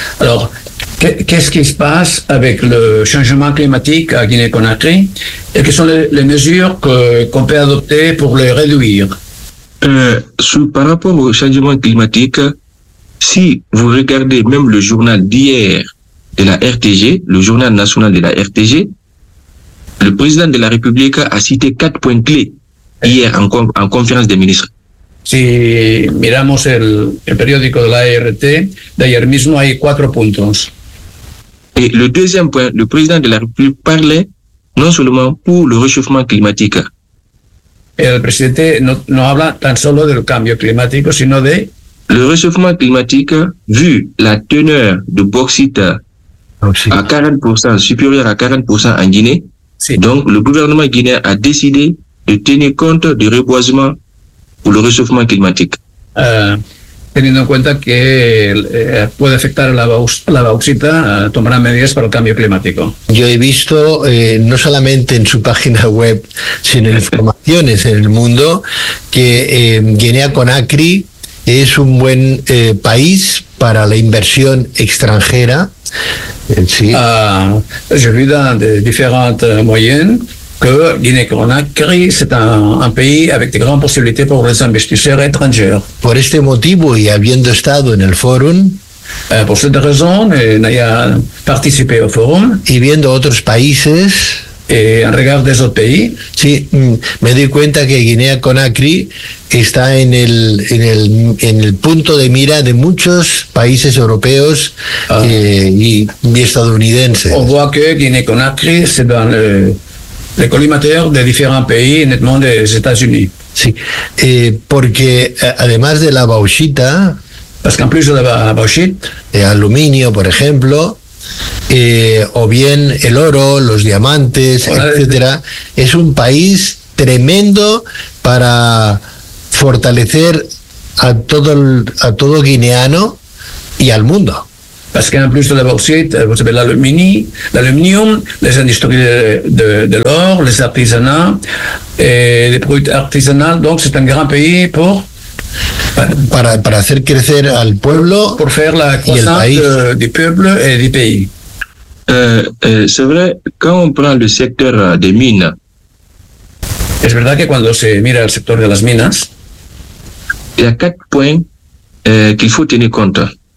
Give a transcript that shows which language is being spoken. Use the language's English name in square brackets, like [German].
[French] Alors, qu'est-ce qui se passe avec le changement climatique à Guinée-Conakry et quelles sont les mesures qu'on peut adopter pour les réduire? Par rapport au changement climatique, si vous regardez même le journal d'hier de la RTG, le journal national de la RTG, le président de la République a cité 4 points clés hier en conférence des ministres. [Spanish] Si miramos el periódico de la RT, d'ailleurs mismo hay 4 puntos. [French] Et le deuxième point, le président de la République parlait non seulement pour le réchauffement climatique. [Spanish] El presidente no habla tan solo del cambio climático, sino de... [French] Le réchauffement climatique, vu la teneur de bauxite à 40%, supérieure à 40% en Guinée, donc le gouvernement guinéen a décidé de tenir compte du reboisement pour le réchauffement climatique. [Spanish] Teniendo en cuenta que puede afectar la bauxita, tomará medidas para el cambio climático. Yo he visto, no solamente en su página web, sino en informaciones en el mundo, que Guinea-Conakry es un buen país para la inversión extranjera. Sí. [French] Je vis dans de différentes moyens que Guinée-Conakry c'est un pays avec de grandes possibilités pour les investisseurs étrangers. [Spanish] Por este motivo y habiendo estado en el forum, [French] por cette raison, ayant participé au forum, [Spanish] y viendo otros países, [French] en regard des autres pays, [Spanish] sí, me doy cuenta que Guinea-Conakry está en el punto de mira de muchos países europeos y estadounidenses. [French] On voit que Guinée-Conakry c'est dans le collimateur de différents pays, nettement des États-Unis. [Spanish] Sí, porque además de la bauxita, [French] parce qu'en plus de la bauxite, [Spanish] aluminio, por ejemplo, o bien el oro, los diamantes, etcétera, es un país tremendo para fortalecer a todo guineano y al mundo. [French] Parce qu'en plus de la bauxite, vous avez l'aluminium, les industries de l'or, les artisanats et les produits artisanaux. Donc, c'est un grand pays pour. [Spanish] Para hacer crecer al pueblo. [French] Pour faire la croissance du peuple et du pays. C'est vrai, quand on prend le secteur des mines. [Spanish] Es verdad que cuando se mira el sector de las minas. [French] Il y a 4 points qu'il faut tenir compte.